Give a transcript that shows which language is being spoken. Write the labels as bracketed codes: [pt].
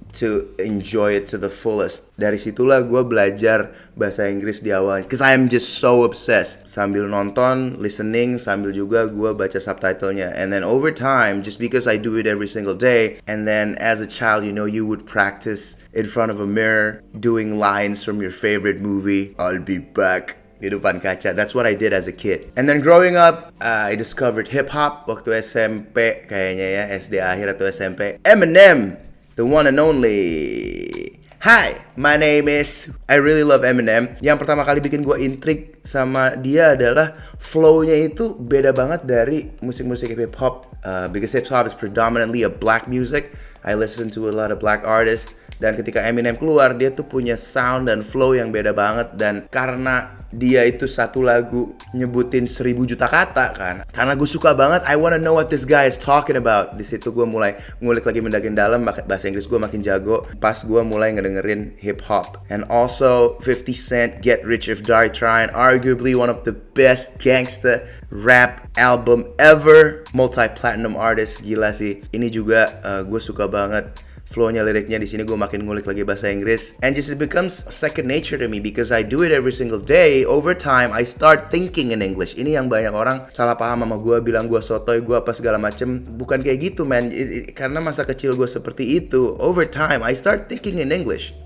[en] To enjoy it to the fullest. [id] Dari situlah gue belajar bahasa Inggris di awal. [en] Cause I am just so obsessed. [id] Sambil nonton, listening, sambil juga gue baca subtitlenya. [en] And then over time, just because I do it every single day, and then as a child, you would practice in front of a mirror, doing lines from your favorite movie. I'll be back. [id] Di depan kaca. [en] That's what I did as a kid. And then growing up, I discovered hip-hop [id] waktu SMP. Kayaknya ya, SD akhir atau SMP. Eminem, [en] the one and only. Hi, my name is... I really love Eminem. [id] Yang pertama kali bikin gue intrik sama dia adalah flow-nya itu beda banget dari musik-musik hip-hop. [en] Because hip-hop is predominantly a black music. I listen to a lot of black artists. [id] Dan ketika Eminem keluar, dia tuh punya sound dan flow yang beda banget. Dan karena dia itu satu lagu nyebutin 1000 juta kata kan, karena gue suka banget, [en] I wanna know what this guy is talking about. [id] Di situ gue mulai ngulik lagi mendakin dalam, bahasa Inggris gue makin jago pas gue mulai ngedengerin hip hop. [en] And also 50 Cent, Get Rich or Die Trying, arguably one of the best gangsta rap album ever. [id] Multi-platinum artist, gila sih. Ini juga gue suka banget flow-nya, liriknya. Di sini gue makin ngulik lagi bahasa Inggris, [en] and just it becomes second nature to me because I do it every single day. Over time I start thinking in English. [id] Ini yang banyak orang salah paham sama gue, bilang gue sotoy, gue apa segala macem. Bukan kayak gitu, man. Karena masa kecil gue seperti itu. [en] Over time I start thinking in English.